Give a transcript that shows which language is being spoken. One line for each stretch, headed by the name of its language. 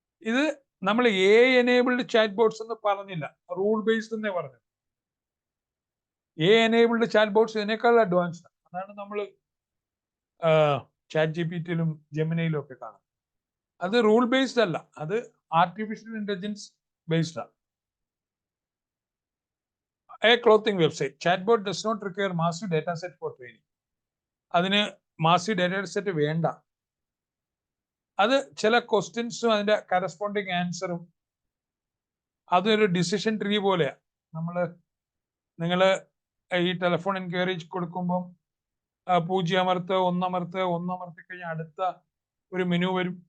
Malayalam: ഇത് നമ്മൾ AI enabled chat boats എന്ന് പറഞ്ഞില്ല, റൂൾ ബേസ്ഡ് എന്നേ പറഞ്ഞു. AI എനേബിൾഡ് ചാറ്റ് ബോട്ട്സ് ഇതിനേക്കാൾ അഡ്വാൻസ്ഡ്. അതാണ് നമ്മൾ ചാറ്റ് GPTയിലും ജെമിനിയിലും ഒക്കെ കാണുന്നത്. അത് റൂൾ ബേസ്ഡ് അല്ല, അത് ആർട്ടിഫിഷ്യൽ ഇന്റലിജൻസ് ബേസ്ഡ് ആണ്.
English: A clothing website. Chatbot does not require massive data set for training.
Malayalam: അതിന് മാസീവ് ഡേറ്റ സെറ്റ് വേണ്ട. അത് ചില ക്വസ്റ്റ്യൻസും അതിന്റെ കറസ്പോണ്ടിങ് ആൻസറും അതൊരു ഡിസിഷൻ ട്രീ പോലെയാ. നിങ്ങൾ ഈ ടെലിഫോൺ എൻക്വയറി കൊടുക്കുമ്പം 0 അമർത്ത്, 1 അമർത്ത്, 1 അമർത്തി കഴിഞ്ഞാൽ അടുത്ത ഒരു മെനു വരും.